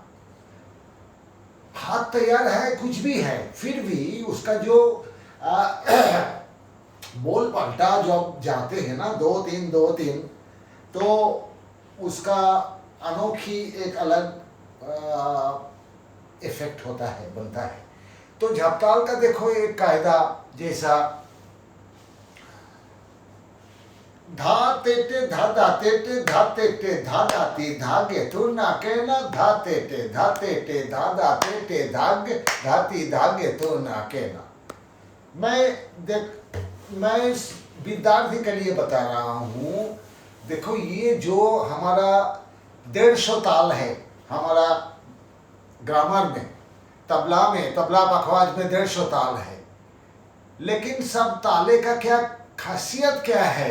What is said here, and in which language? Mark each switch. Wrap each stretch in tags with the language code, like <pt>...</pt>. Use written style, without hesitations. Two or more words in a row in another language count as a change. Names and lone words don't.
<hi>हाथ तैयार है, कुछ भी है, फिर भी उसका जो बोल पलटा जब जाते हैं ना, 2-3 2-3, तो उसका अनोखी एक अलग इफेक्ट होता है, बनता है। तो झापताल का देखो एक कायदा, जैसा धा तेटे धा धा तेटे धा तेटे धा धाती धागे तू नाके ना, धा तेटे धा तेटे धा धा तेटे धागे धाती धागे तू नाके ना। मैं इस विद्यार्थी के लिए बता रहा हूँ। देखो, ये जो हमारा 150 ताल है, हमारा ग्रामर में, तबला पखवाज में 150 ताल है, लेकिन सब ताले का क्या खासियत क्या है?</hi>